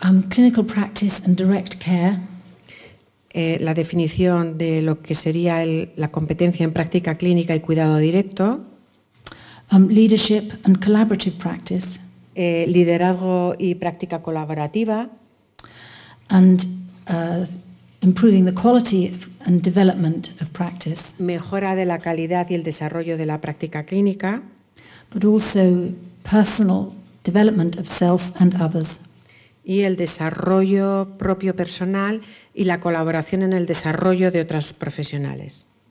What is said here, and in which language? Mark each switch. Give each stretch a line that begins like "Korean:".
English: Clinical practice and direct care.
Spanish: La definición de lo que sería la competencia en práctica clínica y cuidado directo.
English: Leadership and collaborative practice.
Spanish: Liderazgo y práctica colaborativa.
English: And improving the quality and development of practice.
Spanish: Mejora de la calidad y el desarrollo de la práctica clínica.
English: But also personal development of self and others.
Spanish: Y el desarrollo propio personal y la colaboración en el desarrollo de otros profesionales.